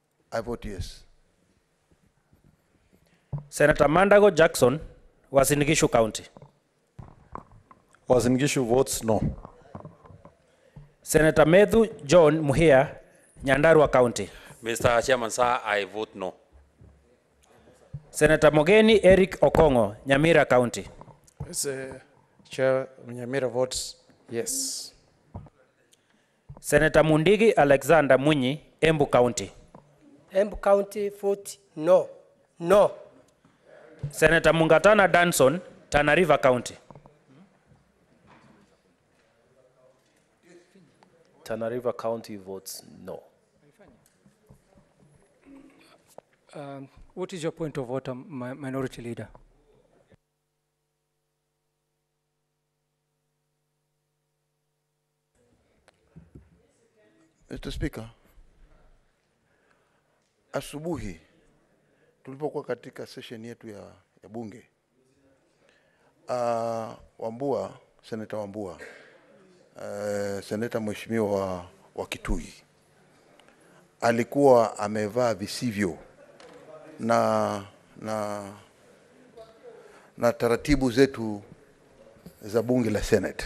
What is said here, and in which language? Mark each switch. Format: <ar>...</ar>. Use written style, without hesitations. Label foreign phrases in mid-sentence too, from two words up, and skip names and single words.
<en>I vote yes. Senator Mandago Jackson, Uasin Gishu County. Uasin Gishu votes no. Senator Medhu John Muhia, Nyandarua County. Mr. Chairman, sir, I vote no. Senator Mogeni Eric Okongo, Nyamira County. Mr. Chair, Nyamira votes yes. Senator Mundigi Alexander Munyi, Embu County. Embu County vote no. No. Senator Mungatana Danson, Tana River County. Tana River County votes no. What is your point of order, Minority Leader? Mr. Speaker,</en> <sw>asubuhi tulipokuwa katika session yetu ya bunge, Wambua, Senator Wambua, Senator Mheshimiwa wa Kitui, alikuwa amevaa visivyo na taratibu zetu za bunge la Senate.</sw>